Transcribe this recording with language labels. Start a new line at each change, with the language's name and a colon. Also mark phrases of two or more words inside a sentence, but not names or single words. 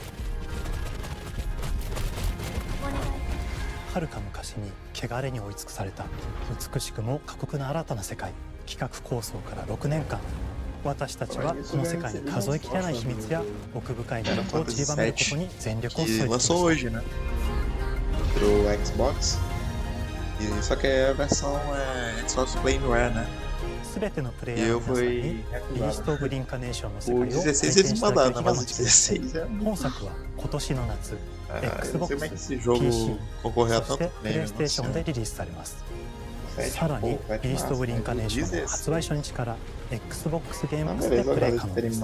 Japanese: 遥か昔に汚れに追い尽くされた美しくも過酷な新たな世界。企画構想から6年間、私たちはこの世界に数えきれない秘密や奥深い魅力を散りばめることに全力を注いできました。
Portuguese: Pro Xbox. E só que a versão é Xbox Play Anywhere, né?
Japanese: 全てのプレイヤーの皆さんにビースト・オブ・リンカネーションの世界を体験していただける日が待ち遠しい。本作は今年の夏、Xbox、PC、そしてPlayStation でリリースされます。さらに、ビースト・オブ・リンカネーションは発売初日から Xbox ゲームでプレイ可能です。